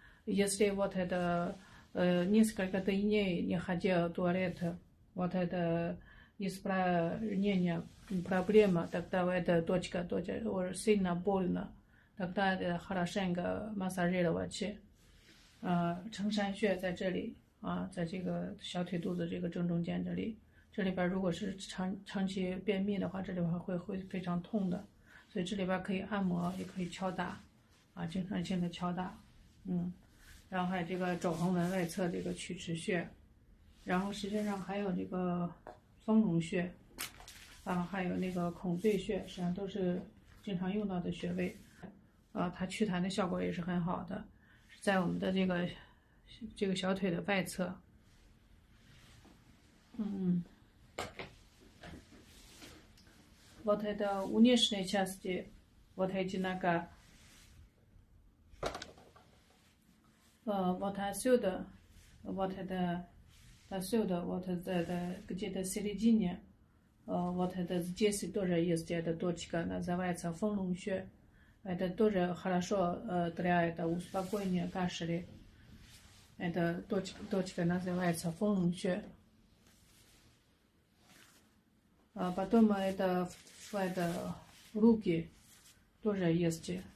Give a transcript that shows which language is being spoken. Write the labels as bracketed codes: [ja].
[ru] Если вот это несколько дней не ходил в туалет, вот это исправление проблема, тогда эта точка тоже сильно больно, тогда это хорошенько массажировать. [zh] 承山穴在这里在这个小腿肚子这个正中间这里，这里边如果是长期便秘的话，这里边会非常痛的。所以这里边可以按摩，也可以敲打，经常性的敲打，然后还有这个肘横纹外侧这个曲池穴，然后实际上还有这个丰隆穴，还有那个孔最穴，实际上都是经常用到的穴位，它祛痰的效果也是很好的，在我们的这个小腿的外侧 [ru] ，Вот это внешней части, вот эти нога, вот отсюда, вот это отсюда, вот это где-то в середине, вот это здесь тоже есть эта точка, называется丰隆穴. Это тоже хорошо для этого успокоения кашля. Эта точка называется丰隆穴. Потом это руки тоже есть.